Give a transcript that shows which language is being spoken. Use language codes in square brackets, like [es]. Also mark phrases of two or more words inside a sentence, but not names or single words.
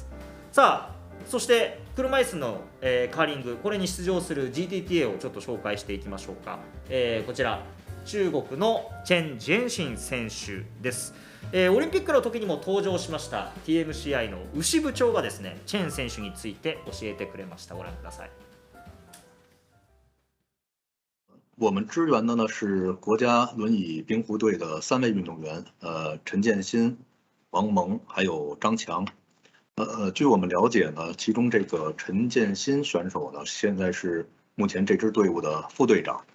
[ja] さあそして車椅子の、カーリング、これに出場する GTTA をちょっと紹介していきましょうか。こちら中国のチェン・ジェンシン選手です。オリンピックの時にも登場しました TMCI の牛部長がですね、チェン選手について教えてくれました。ご覧ください。 [zh] 我们支援的呢是国家轮椅冰壶队的3位运动员，陈建新、王蒙还有张强。据我们了解呢，其中这个陈建新选手呢，现在是目前这支队伍的副队长。